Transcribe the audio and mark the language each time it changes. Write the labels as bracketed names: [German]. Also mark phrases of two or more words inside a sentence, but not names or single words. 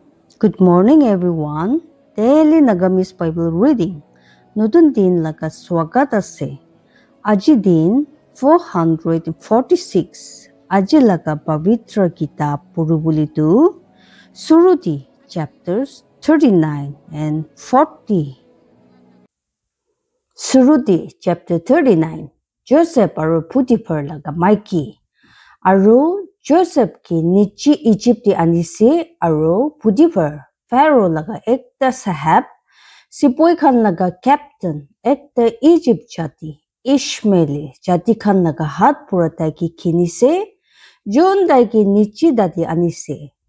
[English] Good morning, everyone. Daily Nagamis Bible Reading. [Naga Pidgin] Nutun din laga swagat ase. Aji din 446. Aji laga Pavitra Kitab Purubulitu. [English] Surudi chapters 39 and 40. [Naga Pidgin] Surudi chapter 39. Joseph aru Potiphar laga Maiki. Aru Joseph ki nichi Egypti anise aru Potiphar Pharaoh laga ekta sahab Sipoi khan laga captain ekta Egypt jati Ishmaeli jati khan laga hat pura tai ki kinise John dai ki nichi dati anise